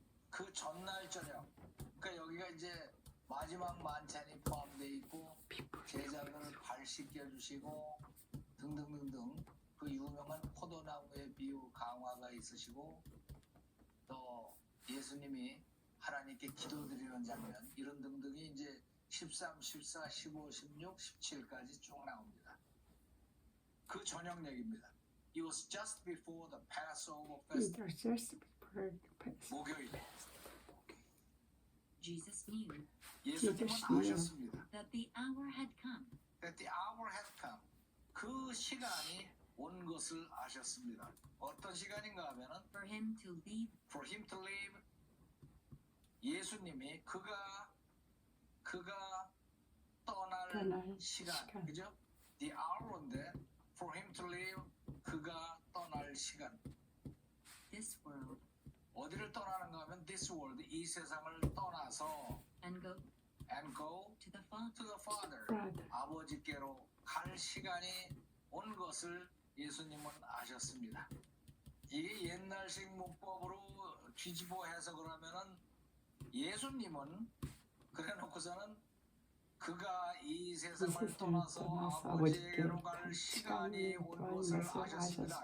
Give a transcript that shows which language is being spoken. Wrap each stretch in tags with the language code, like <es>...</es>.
<ko>그 전날 저녁. 그러니까 여기가 이제 마지막 만찬이 포함되어 있고 제자들을 발 씻겨주시고 등등등등 그 유명한 포도나무의 비유 강화가 있으시고 또 예수님이 하나님께 기도드리는 장면 이런 등등이 이제 13, 14, 15, 16, 17까지 쭉 나옵니다. 그 저녁 얘기입니다.</ko> <en>It was just before the Passover It festival. was just before the Passover.</en> <ko>목요일.</ko> <en>Jesus knew</en> <ko>예수님은</ko> <en>knew.</en> <ko>아셨습니다.</ko> <en>that the hour had come That the hour had come.</en> <ko>그 시간이 온 것을 아셨습니다. 어떤 시간인가 하면은</ko> <en>for him to leave for him to leave.</en> <ko>예수님이 그가 떠날 떠날 시간, 시간. 그죠?</ko> <en>The hour인데 for him to leave</en> <ko>그가 떠날 시간.</ko> <en>this world</en> <ko>어디를 떠나는가 하면</ko> <en>this world</en> <ko>이 세상을 떠나서</ko> <en>and go to to the Father. the Father Father.</en> <ko>아버지께로 갈 시간이 온 것을 예수님은 아셨습니다. 이게 옛날식 문법으로 뒤집어 해석을 하면은 예수님은 그래놓고서는 그가 이 세상을 떠나서 아버지께로 갈 시간이 온 것을 아셨습니다.</ko>